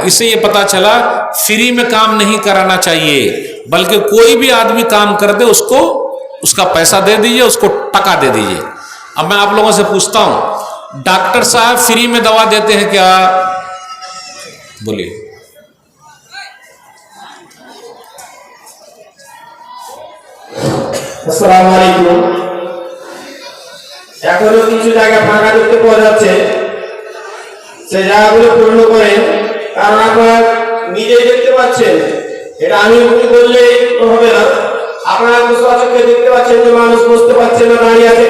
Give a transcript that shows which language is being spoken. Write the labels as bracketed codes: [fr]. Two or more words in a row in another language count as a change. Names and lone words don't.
[ur] اس سے یہ پتا چلا فری میں کام نہیں کرانا چاہیے، بلکہ کوئی بھی آدمی کام کر دے اس کو اس کا پیسہ دے دیجئے، اس کو ٹکا دے دیجئے۔ اب میں آپ لوگوں سے پوچھتا ہوں، ڈاکٹر صاحب فری میں دوا دیتے ہیں کیا؟ بولیے۔ [ar] السلام عليكم. [bn] এখনো কিছু জায়গা ফাঁকা দেখতে পাওয়া যাচ্ছে, সেই জায়গাগুলো পূর্ণ করেন, কারণ আপনারা নিজেই দেখতে পাচ্ছেন, এটা আমি বললে হবে না, আপনারা সচক্ষে দেখতে পাচ্ছেন যে মানুষ বসতে পারছে না, দাঁড়িয়ে আছে।